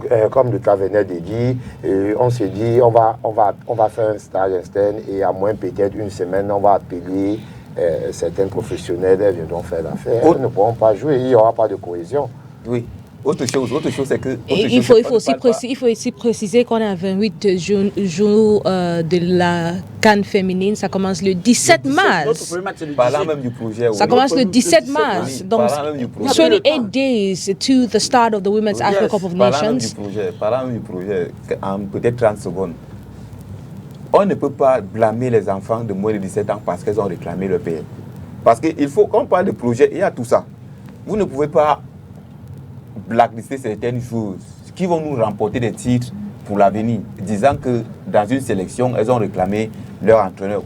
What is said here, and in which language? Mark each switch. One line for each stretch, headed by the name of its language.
French: Comme le cas venait de dire, on s'est dit, on va faire un stage externe et à moins peut-être une semaine, on va appeler certains professionnels, elles viendront faire l'affaire. Ils ne pourront pas jouer, il n'y aura pas de cohésion. Oui. Autre chose, c'est que... Il faut aussi préciser qu'on est à 28 jours de la CAN féminine. Ça commence le 17 mars. Parlant même du projet. Ça commence le 17 mars.
English: Donc, 28 days to the start of the Women's Africa Cup of Nations.
French: Parlant même du projet, en peut-être 30 secondes. On ne peut pas blâmer les enfants de moins de 17 ans parce qu'elles ont réclamé le pays. Parce qu'il faut, quand on parle de projet, il y a tout ça. Vous ne pouvez pas blacklister certaines choses qui vont nous remporter des titres pour l'avenir, disant que dans une sélection, elles ont réclamé leur entraîneur.